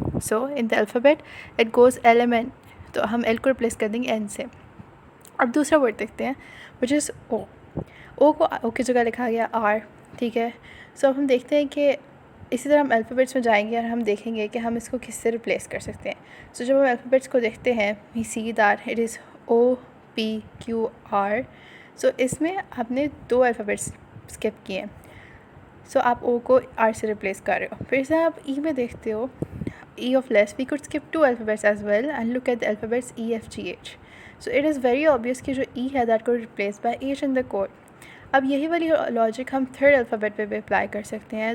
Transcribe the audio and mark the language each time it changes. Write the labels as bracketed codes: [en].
[en] So in the alphabet it goes L M N, [ur] تو ہم L کو replace کر دیں گے N سے. اب دوسرا ورڈ دیکھتے ہیں [en] which is O. [ur] O کو O کی جگہ لکھا گیا R. ٹھیک ہے، سو اب ہم دیکھتے ہیں کہ اسی طرح ہم الفابیٹس میں جائیں گے اور ہم دیکھیں گے کہ ہم اس کو کس سے ریپلیس کر سکتے ہیں. [en] so [ur] جب ہم الفابیٹس کو دیکھتے ہیں [en] we see that it is O P Q R. [ur] سو اس میں آپ نے 2 الفابیٹس اسکپ کیے ہیں. سو آپ O کو R سے ریپلیس کر رہے ہو. پھر سے آپ E میں دیکھتے ہو [en] E of less, we could skip 2 alphabets as well and look at the alphabets E F G H. So it is very obvious [ur] کہ جو E ہے [en] that could replace by H in the code. [ur] اب یہی والی logic ہم third alphabet پہ بھی apply کر سکتے ہیں.